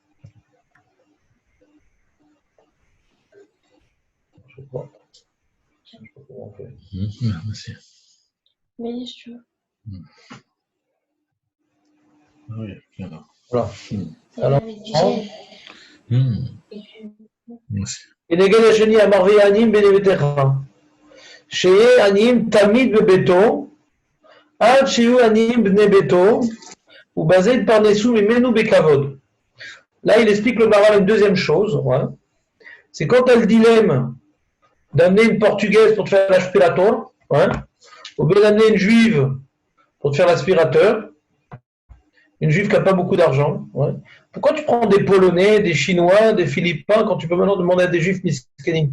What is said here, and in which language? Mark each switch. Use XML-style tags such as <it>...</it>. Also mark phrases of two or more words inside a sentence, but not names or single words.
<fr>Je sais pas. Je sais pas comment on fait. Merci. Mais si tu veux. Oui, voilà. Voilà. Alors, Merci.</fr> <he>כנגד השני אמר ויעניים בני ביתך, שיהיה עניים תמיד בביתו, עד שיהיו עניים בני ביתו, ובזה יתפרנסו ממנו בכבוד.</he> <fr>Là, il explique le Maral une deuxième chose, ouais. C'est quand tu as le dilemme d'amener une portugaise pour te faire l'aspirateur, ouais, ou bien d'amener une juive pour te faire l'aspirateur, une juive qui n'a pas beaucoup d'argent. Ouais. Pourquoi tu prends des Polonais, des Chinois, des Philippins quand tu peux maintenant demander à des juifs miskenim?</fr>